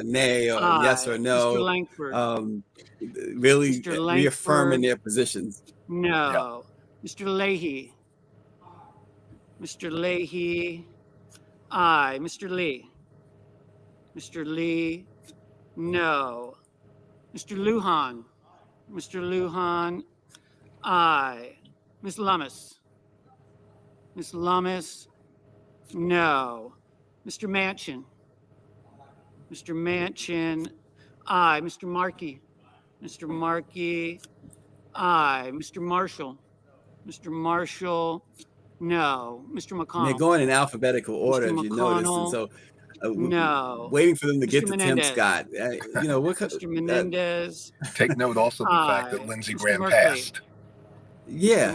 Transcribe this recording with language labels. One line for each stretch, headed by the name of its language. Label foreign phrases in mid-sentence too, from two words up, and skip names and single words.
English: or nay or aye. yes or Mr. no, Langford, really Mr. reaffirming Langford, their positions. no. Mr. Leahy. Mr. Leahy, aye. Mr. Lee. Mr. Lee, no. Mr. Lujan. Mr. Lujan, aye. Ms. Lummis. Ms. Lummis, no. Mr. Manchin. Mr. Manchin, aye. Mr. Markey. Mr. Markey, aye. Mr. Marshall. Mr. Marshall, no. Mr. And they're McConnell. going in alphabetical order, Mr. if you noticed, and McConnell, so no. waiting for them to get Mr. to Tim Menendez. Scott. Mr. Menendez, Take note also of the fact that aye. Lindsey Mr. Graham Merkley. passed. Yeah,